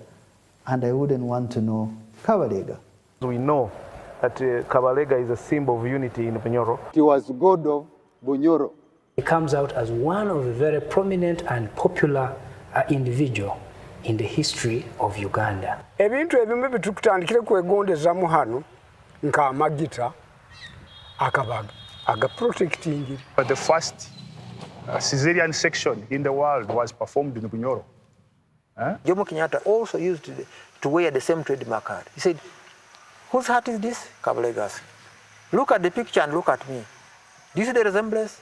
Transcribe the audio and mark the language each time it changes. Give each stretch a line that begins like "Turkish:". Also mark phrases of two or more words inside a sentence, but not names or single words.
English: And I wouldn't want to know Kabalega. We know that Kabalega is a symbol of unity in Bunyoro. He was god of Bunyoro. He comes out as one of the very prominent and popular individual in the history of Uganda.
Nyoro: Ebintu ebimu bitukutandikire kwegondezamu hano nka amagita akabaga aga-protecting.
English: But the first Caesarean section in the world was performed in Bunyoro. Jomo Kenyatta also used to wear the same trademark card. He said, whose hat is this? Kabalega's. Look at the picture and look at me. Do you see the resemblance?